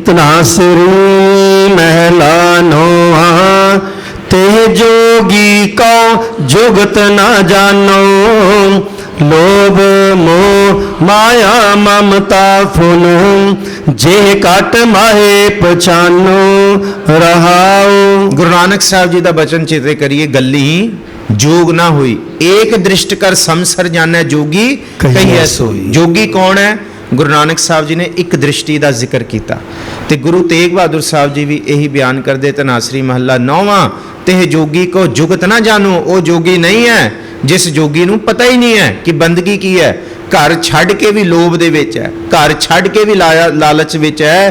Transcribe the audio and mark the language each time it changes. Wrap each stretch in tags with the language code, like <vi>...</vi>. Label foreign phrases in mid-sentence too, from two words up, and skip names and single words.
<bra>ਤਨਾਸਰੀ ਮਹਿਲਾ ਨੋਆ, ਤੇ ਜੋਗੀ ਕਉ ਜੁਗਤ ਨਾ ਜਾਨੋ। ਲੋਭ ਮੋਹ ਮਾਇਆ ਮਮਤਾ ਫੁਨ, ਜੇ ਕਟ ਮਾਹੇ ਪਛਾਨੋ ਰਹਾਉ।</bra> <pa>ਗੁਰੂ ਨਾਨਕ ਸਾਹਿਬ ਜੀ ਦਾ ਬਚਨ ਚੇਤੇ ਕਰੀਏ, ਗੱਲੀ ਜੋਗ ਨਾ ਹੁਈ, ਏਕ ਦ੍ਰਿਸ਼ਟ ਕਰ ਸਮਸਰ ਜਾਨਾ ਜੋਗੀ ਕਹੀਏ ਸੋਈ। ਜੋਗੀ ਕੌਣ ਹੈ? ਗੁਰੂ ਨਾਨਕ ਸਾਹਿਬ ਜੀ ਨੇ ਇੱਕ ਦ੍ਰਿਸ਼ਟੀ ਦਾ ਜ਼ਿਕਰ ਕੀਤਾ ਤੇ ਗੁਰੂ ਤੇਗ ਬਹਾਦਰ ਸਾਹਿਬ ਜੀ ਵੀ ਇਹੀ ਬਿਆਨ ਕਰਦੇ ਤਨਾਸਰੀ ਮਹੱਲਾ 9ਵਾਂ, ਤੇ ਜੋਗੀ ਕੋ ਜੁਗਤ ਨਾ ਜਾਣੋ, ਉਹ ਜੋਗੀ ਨਹੀਂ ਹੈ ਜਿਸ ਜੋਗੀ ਨੂੰ ਪਤਾ ਹੀ ਨਹੀਂ ਹੈ ਕਿ ਬੰਦਗੀ ਕੀ ਹੈ। ਘਰ ਛੱਡ ਕੇ ਵੀ ਲੋਭ ਦੇ ਵਿੱਚ ਹੈ, ਘਰ ਛੱਡ ਕੇ ਵੀ ਲਾਲਚ ਵਿੱਚ ਹੈ।</pa>